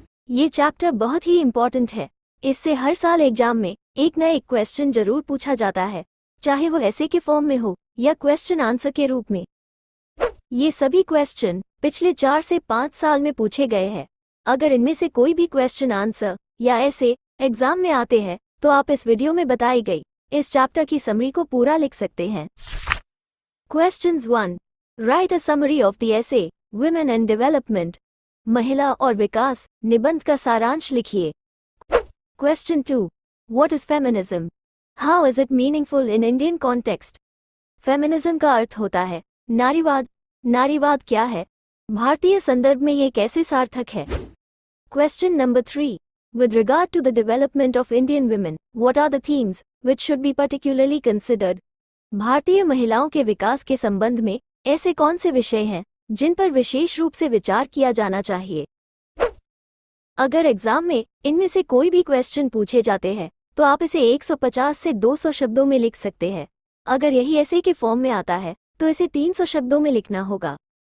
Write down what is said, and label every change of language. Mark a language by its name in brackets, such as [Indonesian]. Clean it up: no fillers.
[Hindi] ये चैप्टर बहुत ही इम्पोर्टेंट है। इससे हर साल एग्जाम में एक न एक क्वेश्चन जरूर पूछा जाता है, चाहे वो ऐसे के फॉर्म में हो या क्वेश्चन आंसर के रूप में। ये सभी क्वेश्चन पिछले 4 से 5 साल में पूछे गए हैं। अगर इनमें से कोई भी क्वेश्चन आंसर या ऐसे एग्जाम में आते हैं तो आप इस वीडियो में बताई गई इस चैप्टर की समरी को पूरा लिख सकते हैं। [English] Questions 1. Write a summary of the essay Women and Development. [Hindi] महिला और विकास निबंध का सारांश लिखिए। [English] Question 2. What is feminism? How is it meaningful in Indian context? [Hindi] Feminism का अर्थ होता है नारीवाद। नारीवाद क्या है? भारतीय संदर्भ में ये कैसे सार्थक है? [English] Question number 3. With regard to the development of Indian women, what are the themes which should be particularly considered? [Hindi] भारतीय महिलाओं के विकास के संबंध में ऐसे कौन से विषय हैं जिन पर विशेष रूप से विचार किया जाना चाहिए? अगर एग्जाम में इनमें से कोई भी क्वेश्चन पूछे जाते हैं तो आप इसे 150 से 200 शब्दों में लिख सकते हैं। अगर यही ऐसे के फॉर्म में आता है तो इसे 300 शब्दों में लिखना होगा।